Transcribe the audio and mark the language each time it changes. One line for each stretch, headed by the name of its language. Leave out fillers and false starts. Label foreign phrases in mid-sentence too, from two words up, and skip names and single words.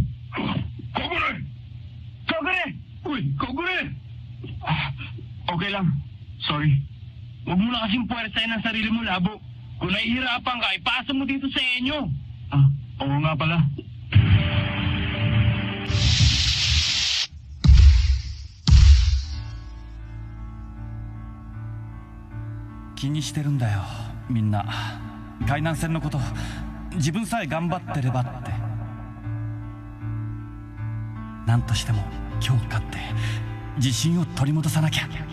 Filipino: Kogure! Kogure! Uy, Kogure! Okay lang. Sorry. Huwag mo na kasing puwersahin ang sarili mo, Labo. Kung nahihirapan ka, ipasa mo dito sa inyo. Oo nga pala.
Japanese: 気にしてるんだよみんな。海南戦のこと自分さえ頑張ってればって。何としても今日勝って自信を取り戻さなきゃ。